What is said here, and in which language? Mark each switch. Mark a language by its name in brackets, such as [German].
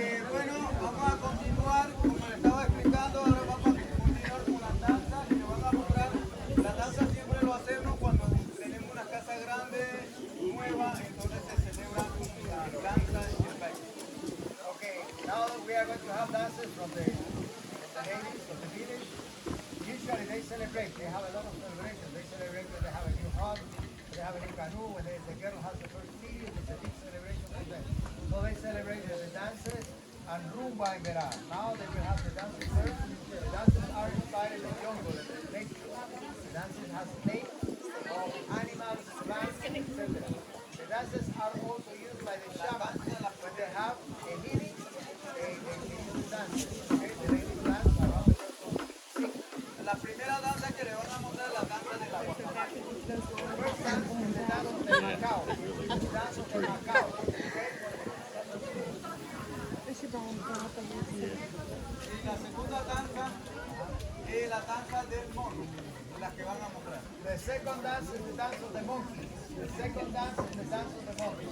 [Spanish] Bueno, vamos a continuar, como le estaba explicando, ahora vamos a continuar con las danzas que van a mostrar. Las danzas siempre lo hacemos cuando tenemos una casa grande, nueva, entonces se celebra la danza y el baile. [English] Okay, now we are going to have dances from the ladies of the village. Usually they celebrate, they have a lot of celebrations. They celebrate that they have a new home, they they have a canoe, when the girl has the first period, it's a big celebration for them. So they celebrate the dances and rumba Embera. Now they will have the dances first. The dances are inspired in the jungle, in the nature. The dances has names of animals, plants, etc. The dances are also used by the shamans when they have a healing. They use the dances. Okay? The ladies dance around the person. [Spanish] La primera danza que le van a mostrar es la danza de la guacamaya. [English] The first dance is the dance of the Macau. The dance of the Macau. Okay? [Spanish] Y la segunda danza es la danza del mono, la que van a mostrar. [English] The second dance is the dance of the monkey. The second dance is the dance of the monkey.